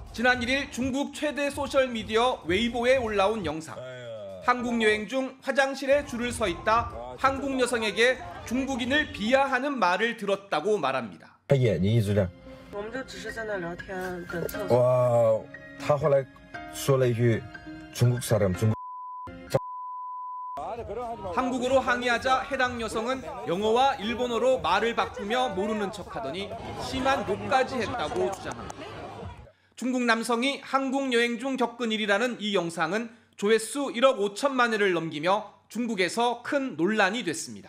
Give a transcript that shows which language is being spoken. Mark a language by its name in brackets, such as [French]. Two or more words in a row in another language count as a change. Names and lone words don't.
[Korean] 지난 1일 중국 최대 소셜미디어 웨이보에 올라온 영상. 한국 여행 중 화장실에 줄을 서 있다 한국 여성에게 중국인을 비하하는 말을 들었다고 말합니다. [Chinese] 他眼睛一直亮。我们就只是在那聊天，等厕所。哇，他后来说了一句 [Korean] 중국사람 [Chinese] 中国。 [Korean] 한국어로 항의하자 해당 여성은 영어와 일본어로 말을 바꾸며 모르는 척하더니 심한 욕까지 했다고 주장합니다. 중국 남성이 한국 여행 중 겪은 일이라는 이 영상은 조회수 1억 5천만 회를 넘기며 중국에서 큰 논란이 됐습니다.